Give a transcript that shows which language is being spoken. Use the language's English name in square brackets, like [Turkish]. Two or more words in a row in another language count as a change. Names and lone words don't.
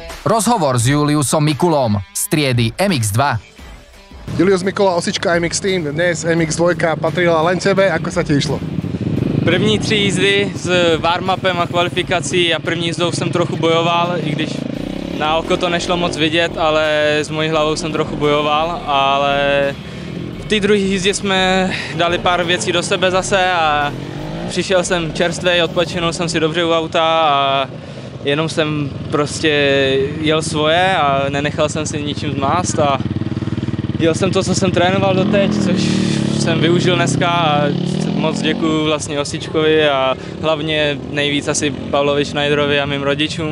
[Slovak] Rozhovor s Juliusom Mikulom z triedy MX2. Julius Mikula, osička MX Team, dnes MX2 patrila len tebe, ako sa ti išlo? [Czech] První 3 jízdy s warm-upem a kvalifikací a první jízdou jsem trochu bojoval, i když na oko to nešlo moc vidět, ale s mojí hlavou jsem trochu bojoval, ale v té druhé jízdě jsme dali pár věcí do sebe zase a přišel jsem čerstvej, odpočinul jsem si dobře u auta a jenom jsem prostě jel svoje a nenechal jsem si ničím zmást a jel jsem to, co jsem trénoval doteď, což jsem využil dneska a moc děkuju vlastně Osičkovi a hlavně nejvíc asi Pavlovi Schneiderovi a mým rodičům.